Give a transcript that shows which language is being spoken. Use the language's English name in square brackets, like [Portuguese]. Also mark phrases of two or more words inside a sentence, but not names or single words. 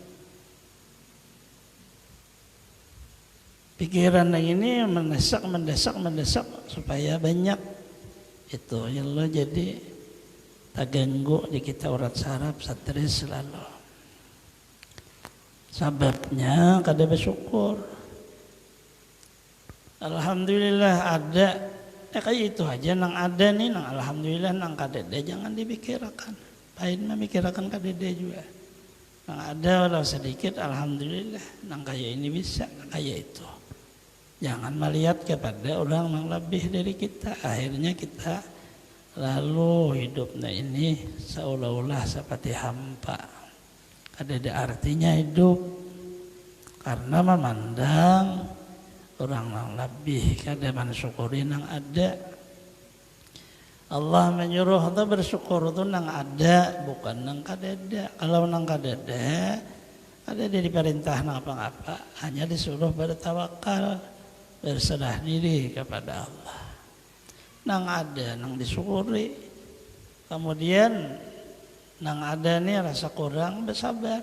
[Indonesian] Pikiran yang ini mendesak supaya banyak. Itu yang lo jadi terganggu di kita urat saraf, stres selalu. [Banjar] Sebabnya kada bersyukur. [Indonesian] Alhamdulillah ada. [Banjar] Kayak itu aja nang ada nih, nang alhamdulillah, nang kada ada jangan dipikirkan. Pahin memikirkan kada ada juga. Nang ada walau sedikit alhamdulillah, nang kayak ini bisa, kayak itu. [Indonesian] Jangan melihat kepada orang yang lebih dari kita. Akhirnya kita lalu hidupnya ini seolah-olah seperti hampa. Ada artinya hidup. [Banjar] Karena memandang orang yang lebih, kada mensyukuri yang ada. Allah menyuruh kita bersyukur itu nang ada, bukan nang kada ada. Kalau nang kada ada diperintah nang apa-apa, hanya disuruh bertawakal, berserah diri kepada Allah. Nang ada, nang disyukuri. Kemudian nang ada nih rasa kurang, bersabar.